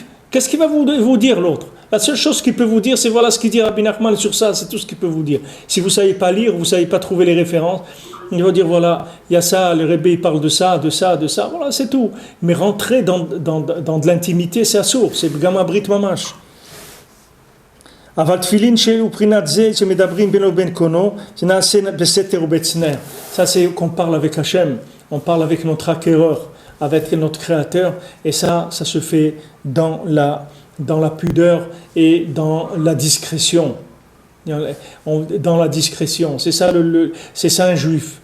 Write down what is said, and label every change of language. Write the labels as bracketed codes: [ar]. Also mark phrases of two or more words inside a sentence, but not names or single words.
[fr] Qu'est-ce qu'il va vous dire l'autre? La seule chose qu'il peut vous dire, c'est voilà ce qu'il dit Rabbi Nachman sur ça, c'est tout ce qu'il peut vous dire. Si vous ne savez pas lire, vous ne savez pas trouver les références, il va dire voilà, il y a ça, le Rebbe il parle de ça, voilà, c'est tout. Mais rentrer dans de l'intimité, c'est assourd, c'est le Gamma [he] ברית ממש. אבל תפילין ובחינת זה שמדברים בינו ובין קונו, זה נעשה בסתר ובצנע. [fr] Ça c'est qu'on parle avec Hachem, on parle avec notre acquéreur, avec notre créateur, et ça se fait dans la pudeur et dans la discrétion. Dans la discrétion, c'est ça un juif.